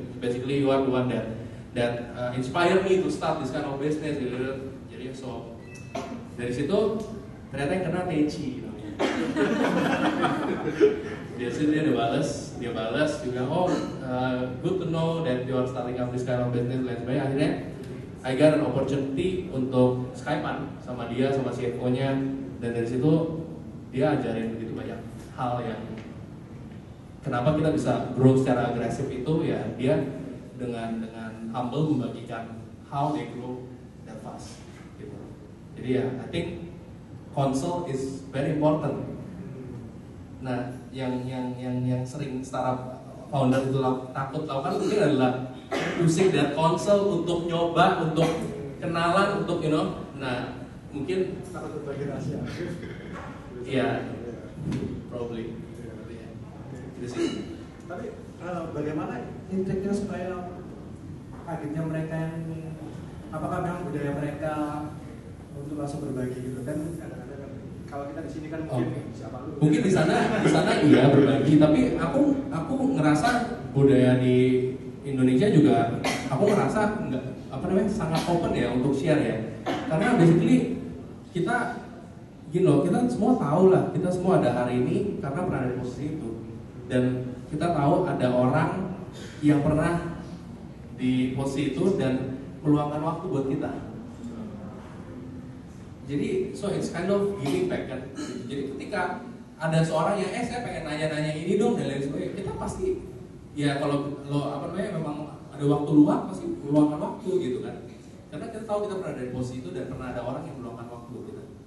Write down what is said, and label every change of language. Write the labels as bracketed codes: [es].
[en] Basically you are the one that inspire me to start this kind of business gitu. [id] Jadi so dari situ ternyata yang kena Teci namanya. Dia udah balas juga, [en] good to know that you are starting up this kind of business [id] dan sebagainya. Akhirnya [en] I got an opportunity [id] untuk Skypean sama dia, sama CFO-nya, dan dari situ dia ajarin begitu banyak hal yang kenapa kita bisa grow secara agresif itu ya dia dengan humble membagikan [en] how they grow that fast [id] gitu. Jadi ya [en] I think consult is very important. [id] Nah yang sering startup founder itu takut lakukan mungkin adalah [en] using that consult [id] untuk nyoba, untuk kenalan, untuk nah mungkin takut berbagi rahasia. Iya, probably. Gitu sih. Tapi bagaimana intriknya supaya akhirnya mereka yang apakah memang budaya mereka untuk langsung berbagi gitu kan? Kadang-kadang kalau kita di sini kan mungkin siapa lu? Mungkin di sana iya berbagi, tapi aku ngerasa budaya di Indonesia juga aku ngerasa sangat open ya untuk share ya. Karena basically kita kita semua tahu lah, kita semua ada hari ini karena pernah ada di posisi itu, dan kita tahu ada orang yang pernah di posisi itu dan meluangkan waktu buat kita. Jadi [en] so it's kind of giving back [id] kan. Jadi ketika ada seorang yang saya pengen nanya ini dong dan lain sebagainya, kita pasti ya kalau memang ada waktu luang pasti meluangkan waktu gitu kan. Karena kita tahu kita pernah ada di posisi itu dan pernah ada orang yang meluangkan waktu gitu.